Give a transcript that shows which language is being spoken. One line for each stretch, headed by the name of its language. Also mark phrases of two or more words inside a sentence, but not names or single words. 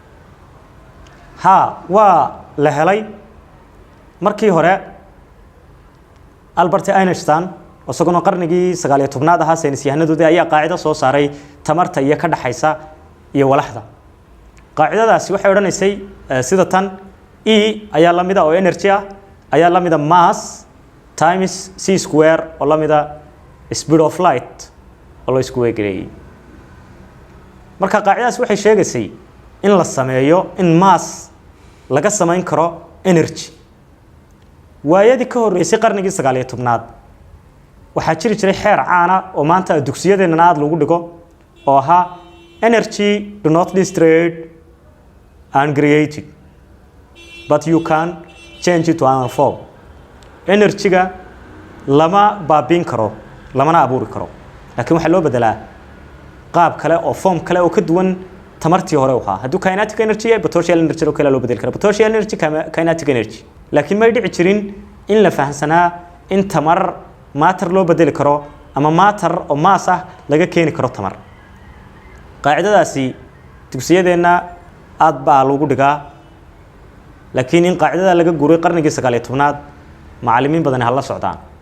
Somali: waa la helay markii hore Albert Einstein isagoo qarnigii 19aad ahaa saynis yahanadooda ayaa qaacido soo saaray tamarta iyo ka dhaxaysa iyo walaxda qaacidadaasi waxay oranaysay sida tan E ayaa la mid ah oo energy ah ayaa la mid ah
English: mass times c square
Somali: oo la mid ah
English: speed of light
Somali: oo la isku weegareeyay marka qaacidadaas waxay sheegaysay in la sameeyo in mass laga sameyn karo energy waayadii ka horeysay qarnigii 19aad waxaa jiri jiray xeer caan ah oo maanta dugsiyadeena aad lagu dhigo oo ahaa
English: energy do not destroy and create but you can change it to another form
Somali: energy-ga lama baabin karo lamana abuuri karo laakiin waxa loo bedelaa qaab kale oo form kale oo ka duwan tamartii hore waxa haduu
English: kinetic energy
Somali: iyo
English: potential energy
Somali: oo kale loo bedeli karo
English: potential energy kinetic energy
Somali: laakiin ma dhici jirin in la fahansanaa in tamar matter loo bedeli karo ama matter oo mass ah laga keeni karo tamar qaacidadaasi dugsiyadeena aad baa lagu dhigaa laakiin in qaacidada laga guuray qarnigii 19aad macallimiin badan hal la socdaan